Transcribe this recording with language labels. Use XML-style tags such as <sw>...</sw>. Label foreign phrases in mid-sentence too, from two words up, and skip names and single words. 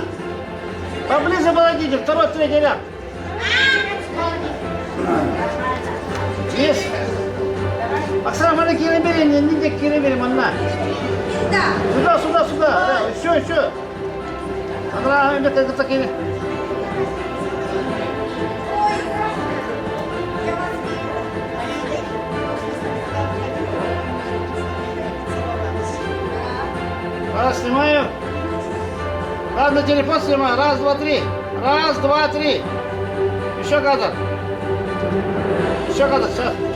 <ms>Apa ni sebelah jadi terus tu je lah.</ms> <en>Yes.</en> <ms>Aksara mana kirim beri, ni je kirim beri mana? Sudah. Sure. Aksara ini kita kirim.</ms> <ru>Раз, снимаю. Раз, на телефон снимаю. Раз, два, три. Раз, два, три. Еще кадр. Все.</ru>